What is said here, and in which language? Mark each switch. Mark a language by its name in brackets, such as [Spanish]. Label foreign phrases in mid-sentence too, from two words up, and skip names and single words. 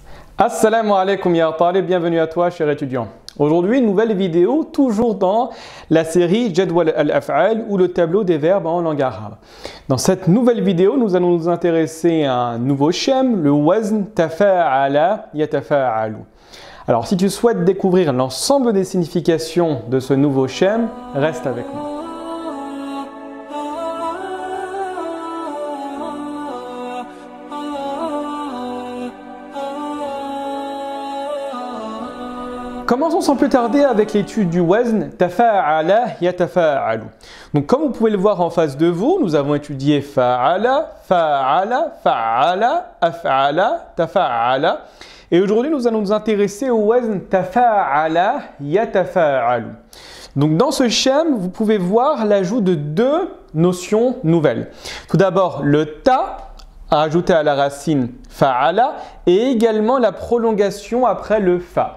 [Arabic] السلام عليكم يا طالب, [French] bienvenue à toi cher étudiant. Aujourd'hui une nouvelle vidéo toujours dans la série [Arabic] جدول الأفعال [French] ou le tableau des verbes en langue arabe. Dans cette nouvelle vidéo nous allons nous intéresser à un nouveau shem, le wazn [Arabic] تفاعل يتفاعل. [French] Alors si tu souhaites découvrir l'ensemble des significations de ce nouveau shem, reste avec moi. Commençons sans plus tarder avec l'étude du wazn [Arabic] تفاعل يتفاعل. [French] Donc comme vous pouvez le voir en face de vous, nous avons étudié [Arabic] فعل، فعل، فعل, أفعل، تفاعل. [French] Et aujourd'hui nous allons nous intéresser au wazn [Arabic] تفاعل يتفاعل. [French] Donc dans ce shem, vous pouvez voir l'ajout de deux notions nouvelles. Tout d'abord le ta ajouté à la racine fa'ala et également la prolongation après le fa.